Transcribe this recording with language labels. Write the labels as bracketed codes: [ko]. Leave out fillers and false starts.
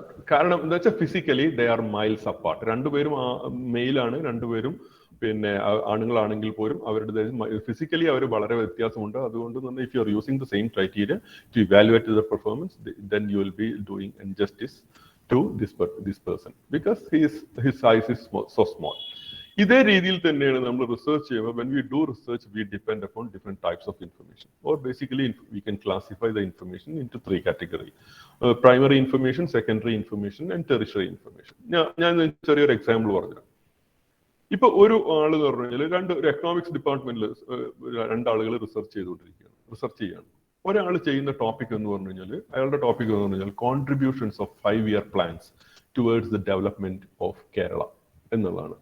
[ml] കാരണം എന്താ വെച്ചാൽ [en] Physically they are miles apart. [ml] രണ്ടുപേരും മെയിലാണ്, രണ്ടുപേരും ആണുങ്ങളാണെങ്കിൽ പോലും അവരുടെ ഫിസിക്കലി അവർ വളരെ വ്യത്യാസമുണ്ട്. അതുകൊണ്ട് തന്നെ [en] If you are using the same criteria to evaluate the performance, then you will be doing injustice to this person because his size is so small. [ml] ഇതേ രീതിയിൽ തന്നെയാണ് നമ്മൾ റിസർച്ച് ചെയ്യുമ്പോൾ [en] when we do research we depend upon different types of information, or basically we can classify the information into 3 categories: primary information, secondary information and tertiary information. [ml] ഞാൻ ചെറിയൊരു example പറഞ്ഞു. ഇപ്പൊ ഒരു ആള് എന്ന് പറഞ്ഞു കഴിഞ്ഞാൽ ഒരു എക്കണോമിക്സ് ഡിപ്പാർട്ട്മെന്റിൽ 2 ആളുകൾ റിസർച്ച് ചെയ്യാണ്. ഒരാൾ ചെയ്യുന്ന ടോപ്പിക് എന്ന് പറഞ്ഞു കഴിഞ്ഞാൽ അയാളുടെ ടോപ്പിക് എന്ന് പറഞ്ഞു കഴിഞ്ഞാൽ [en] Contributions of 5-year plans towards the development of Kerala. [ml] എന്നുള്ളതാണ്.